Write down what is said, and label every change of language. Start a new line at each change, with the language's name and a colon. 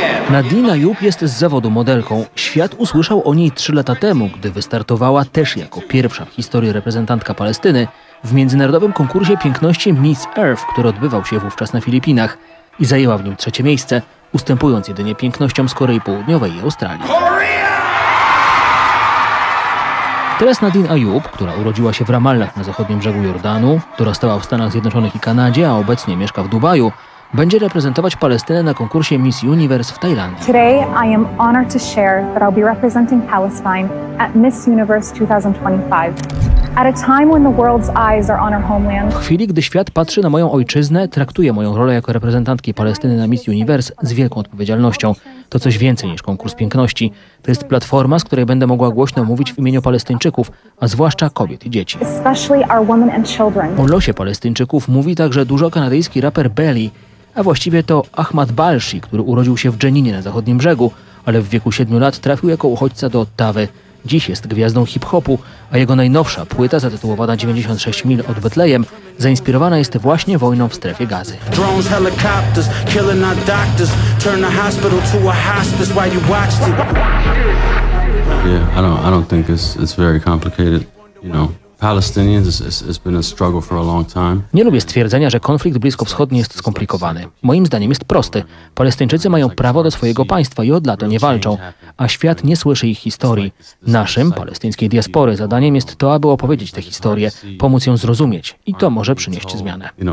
Polish: Nadina Jub jest z zawodu modelką. Świat usłyszał o niej 3 lata temu, gdy wystartowała też jako pierwsza w historii reprezentantka Palestyny w międzynarodowym konkursie piękności Miss Earth, który odbywał się wówczas na Filipinach i zajęła w nim 3 miejsce, ustępując jedynie pięknościom z Korei Południowej i Australii. Teraz Nadine Ayoub, która urodziła się w Ramallah na zachodnim brzegu Jordanu, dorastała w Stanach Zjednoczonych i Kanadzie, a obecnie mieszka w Dubaju, będzie reprezentować Palestynę na konkursie Miss Universe w Tajlandii.
English: Today I am honored to share that I'll be representing Palestine at Miss Universe 2025. At a time when the world's eyes are on our homeland.
Polish: W chwili, gdy świat patrzy na moją ojczyznę, traktuje moją rolę jako reprezentantki Palestyny na Miss Universe z wielką odpowiedzialnością. To coś więcej niż konkurs piękności. To jest platforma, z której będę mogła głośno mówić w imieniu Palestyńczyków, a zwłaszcza kobiet i dzieci.
English: Especially our women and children.
Polish: O losie Palestyńczyków mówi także dużo kanadyjski raper Belly, a właściwie to Ahmad Balshi, który urodził się w Dżeninie na zachodnim brzegu, ale w wieku 7 lat trafił jako uchodźca do Ottawy. Dziś jest gwiazdą hip-hopu, a jego najnowsza płyta zatytułowana 96 mil od Betlejem zainspirowana jest właśnie wojną w Strefie Gazy.
English: Drones, helicopters, killing our doctors, turn the hospital to a hospice while you watch it. Yeah, I don't think it's very complicated, you know. Palestinians, been a struggle for a long time.
Polish: Nie lubię stwierdzenia, że konflikt bliskowschodni jest skomplikowany. Moim zdaniem jest prosty. Palestyńczycy mają prawo do swojego państwa i od lat nie walczą, a świat nie słyszy ich historii. Naszym, palestyńskiej diaspory, zadaniem jest to, aby opowiedzieć tę historię, pomóc ją zrozumieć i to może przynieść zmianę.